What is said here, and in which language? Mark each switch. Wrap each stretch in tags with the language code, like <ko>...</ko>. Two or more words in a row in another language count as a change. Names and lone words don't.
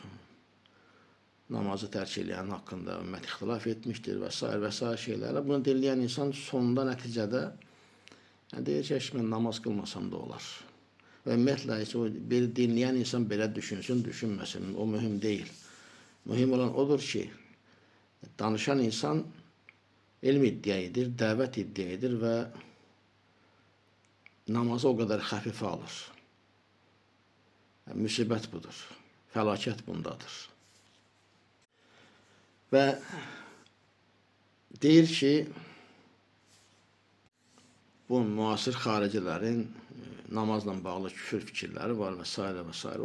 <tr>Namazı terk edən hakkında ümmət ixtilaf etmiştir vesaire şeylerle. Bunu dinleyen insan sonunda neticede yani deyir ki ben namaz kılmasam da olar.</tr> <az>Ve ümumiyyətlə bir dinleyen insan belə düşünsün, düşünməsin.</az> <tr>O mühim değil.</tr> <az>Mühim olan odur ki, danışan insan elm iddia edir, dəvət iddia edir və namazı</az> <tr>o kadar</tr> <az>xəfifə alır. Yani müsibət budur, fəlakət bundadır. Və deyir ki, bu müasir xaricilərin namazla bağlı küfür fikirləri var vesaire vesaire.</az>